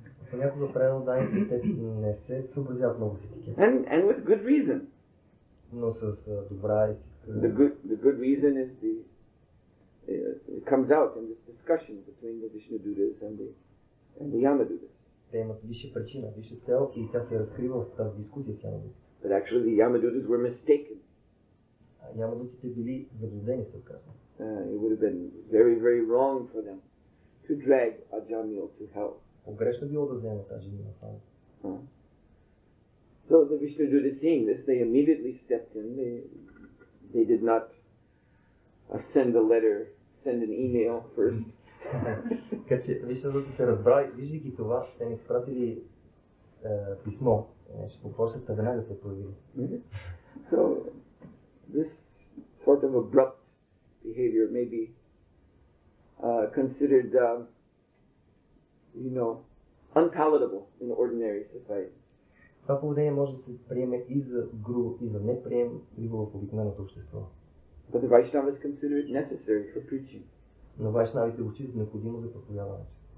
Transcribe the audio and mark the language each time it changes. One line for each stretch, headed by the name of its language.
Bulgarian: Понякога преданодайните те не се съобразяват много с етикет.
English: And with good reason.
Bulgarian: Но с добра
English: The good reason is it comes out in this discussion between the Vishnudutas and the Yamadutas.
Bulgarian: Те имат висша причина, висша цел и тя се разкрива в тази дискусия с ямадутите.
English: But actually the Yamadutas were mistaken.
Bulgarian: Ямадутите били заблудени, се оказва.
English: It would have been very, very wrong for them to drag Ajamil to hell.
Bulgarian: Погрешно било да вземат Аджамила в ада.
English: So the Vishnudutas seeing this, they immediately stepped in. They did not send a letter, send an email first.
Bulgarian: Така че вишнудутите разбрали, виждайки това, те не изпратили писмо, ще попросят веднага се появи.
English: So, this sort of abrupt behavior may be considered, unpalatable in ordinary society.
Bulgarian: Това поведение може да се приеме и за грубо, и за неприемливо в обикновеното общество.
English: But the Vaishnavas consider it necessary for preaching.
Bulgarian: Но вайшнавите го считат необходимо за проповядването.